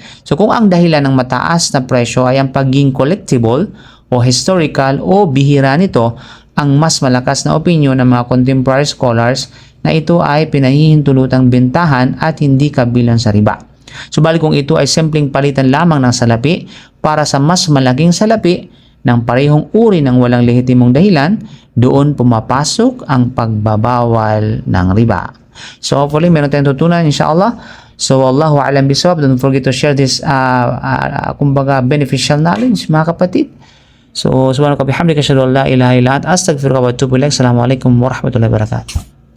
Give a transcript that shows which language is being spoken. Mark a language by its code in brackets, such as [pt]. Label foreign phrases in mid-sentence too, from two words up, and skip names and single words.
[tl] So kung ang dahilan ng mataas na presyo ay ang pagiging collectible o historical o bihira nito, ang mas malakas na opinion ng mga [en] contemporary scholars [tl] na ito ay pinahihintulutang bentahan at hindi kabilang sa riba. Subalit kung ito ay simpleng palitan lamang ng salapi para sa mas malaking salapi ng parehong uri ng walang lehitimong dahilan, doon pumapasok ang pagbabawal ng riba. So hopefully meron tayong tutunan inshallah. [ar] So والله أعلم بالصواب. [en] Don't forget to share this kumbaga beneficial knowledge [tl] mga kapatid. [ar] So سبحانك بحمدك أشهد أن لا إله إلا أنت أستغفرك وأتوب إليك. السلام عليكم ورحمة الله وبركاته.